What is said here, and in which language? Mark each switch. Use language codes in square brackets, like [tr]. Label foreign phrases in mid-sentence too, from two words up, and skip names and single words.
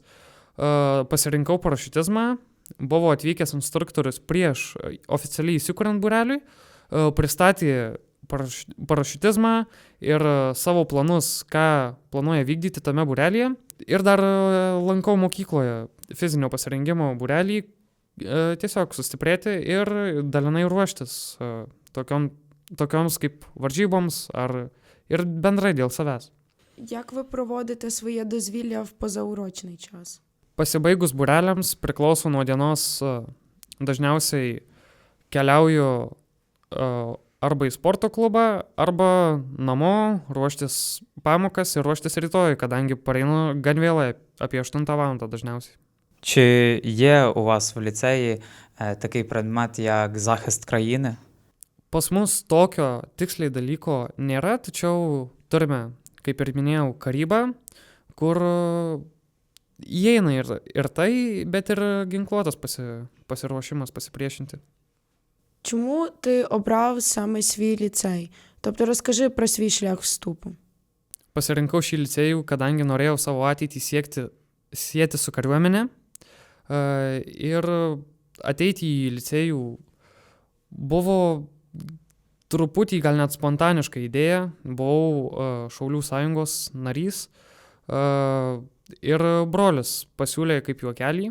[lt] Pasirinkau parašiutizmą, buvo atvykęs instruktorius prieš oficialiai įsikuriant būreliui, pristatė parašiutizmą ir savo planus, ką planuoja vykdyti tame būrelyje. Ir dar lankau mokykloje fizinio pasirengimo būrelį, tiesiog sustiprėti ir dalinai ruoštis tokioms kaip varžyboms ir bendrai dėl savęs. [uk] Як ви проводите своє дозвілля в позаурочний час? [lt] Pasibaigus būreliams priklauso nuo dienos, dažniausiai keliauju arba į sporto klubą, arba namo ruoštis pamokas ir ruoštis rytoj, kadangi pareinu gan vėlai, apie 8 val. Dažniausiai. [uk] Чи є у вас в ліцеї такий предмет, як захист країни? [lt] Pas mus tokio tiksliai dalyko nėra, tačiau turime, kaip ir minėjau, karybą, kur įeina ir tai, bet ir ginkluotas pasiruošimas pasipriešinti. [uk] Чому ти обрав саме свій ліцей? Тобто розкажи про свій шлях вступу. [lt] Pasirinkau šį licėjų, kadangi norėjau savo ateitį sieti su kariuomenė ir ateiti į licėjų buvo truputį gal net spontaniška idėja. Buvau Šaulių sąjungos narys ir brolis pasiūlė kaip juokelį.